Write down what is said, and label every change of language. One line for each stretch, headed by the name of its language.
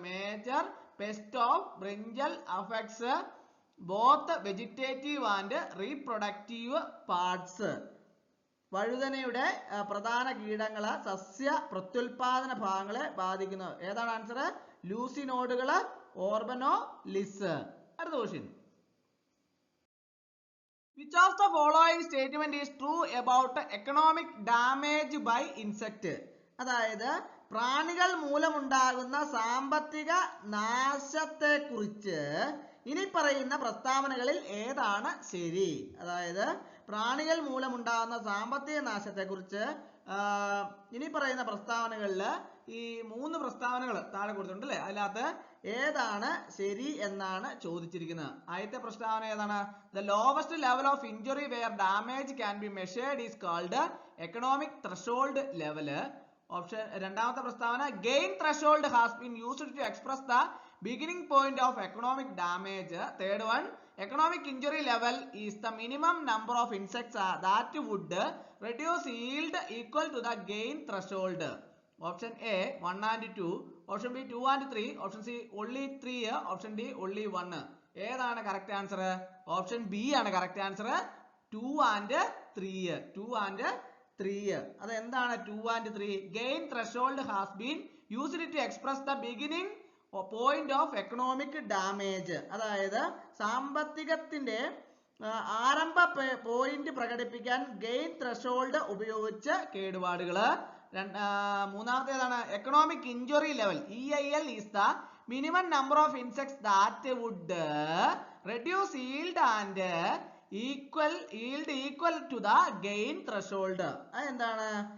English: Major pest of brinjal affects both vegetative and reproductive parts.
Malayalam: വഴുതനയുടെ പ്രധാന കീടങ്ങള് സസ്യ പ്രത്യുൽപാദന ഭാഗങ്ങളെ ബാധിക്കുന്നു. ഏതാണ് ആൻസർ? ലൂസിനോഡുകള് ഓർബനോലിസ്. അടുത്ത question,
English: which of the following statement is true about economic damage by insect?
Malayalam: അതായത് പ്രാണികൾ മൂലമുണ്ടാകുന്ന സാമ്പത്തിക നാശത്തെ കുറിച്ച് ഇനി പറയുന്ന പ്രസ്താവനകളിൽ ഏതാണ് ശരി? അതായത് പ്രാണികൾ മൂലമുണ്ടാകുന്ന സാമ്പത്തിക നാശത്തെ കുറിച്ച് ഇനി പറയുന്ന പ്രസ്താവനകളിൽ ഈ 3 പ്രസ്താവനകൾ താഴെ കൊടുത്തിട്ടുണ്ട് അല്ലേ. അതിനകത്ത് ഏതാണ് ശരി എന്നാണ് ചോദിച്ചിരിക്കുന്നത്. ആദ്യത്തെ പ്രസ്താവന ഏതാണ്?
English: The lowest level of injury where damage can be measured is called economic threshold level.
Malayalam: Option രണ്ടാമത്തെ പ്രസ്താവന,
English: gain threshold has been used to express the beginning point of economic damage. Third one, economic injury level is the minimum number of insects that would reduce yield equal to the gain threshold. Option A 1 and 2, option B 2 and 3, option C only 3, option D only 1.
Malayalam: ഏതാണ് correct answer?
English: Option B ആണ് correct answer. 2 and 3. 2 and 3.
Malayalam: അത് എന്താണ്
English: 2 and 3? Gain threshold has been used to express the beginning point of economic damage.
Malayalam: അതായത് സാമ്പത്തികത്തിന്റെ ആരംഭ point പ്രകടിപ്പിക്കാൻ gain threshold ഉപയോഗിച്ച് കേടുപാടുകൾ. മൂന്നാമത്തേതാണ്
English: Economic injury level EIL is the minimum number of insects that would reduce yield and equal to the gain threshold.
Malayalam: അതെന്താണ്?